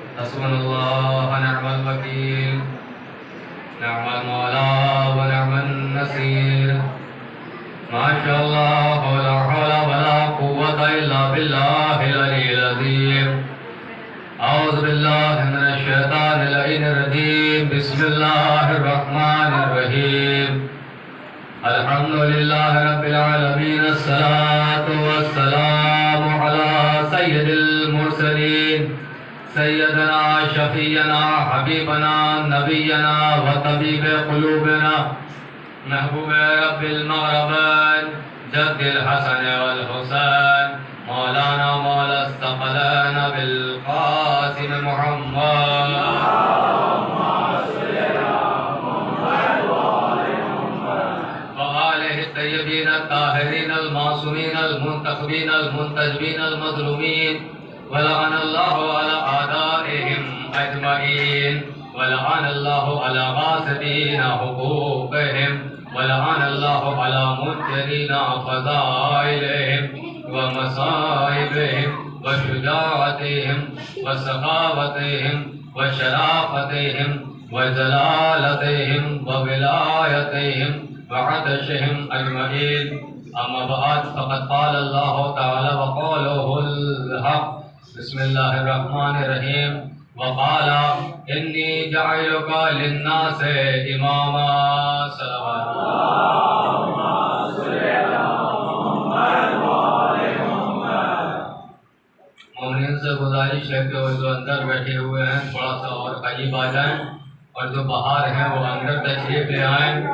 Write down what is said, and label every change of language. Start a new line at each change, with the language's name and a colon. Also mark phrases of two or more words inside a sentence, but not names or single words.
Arabic: حسبنا الله ونعم الوكيل، نعم المولى ونعم النصير. ما شاء الله لا حول ولا قوة إلا بالله العلي العظيم. أعوذ بالله من الشيطان الرجيم. بسم الله الرحمن الرحيم. الحمد لله رب العالمين. الصلاة والسلام على سيد المرسلين سيدنا شفيعنا حبيبنا نبينا وطبيب قلوبنا محبوب رب المغربين جد الحسن والحسين مولانا مولى الثقلين بالقاسم محمد الطيبين الطاهرين المعصومين المنتخبين المنتجبين ال المظلومين ولعن الله على أعدائهم أجمعين ولعن الله على غاصبي حقوقهم ولعن الله على منكري فضائلهم ومصائبهم وشجاعتهم وسخاوتهم وشرافتهم وجلالتهم وولايتهم وعدشهم أجمعين. أما بعد فقد قال الله تعالى وقوله الحق. بسم الله الرحمن الرحيم۔ وقال إني جاعلك للناس إماما.
Urdu: مومن سے گزارش ہے کہ وہ جو اندر بیٹھے ہوئے ہیں تھوڑا سا اور قریب آ جائیں، اور جو باہر ہیں وہ اندر تشریف لے آئیں.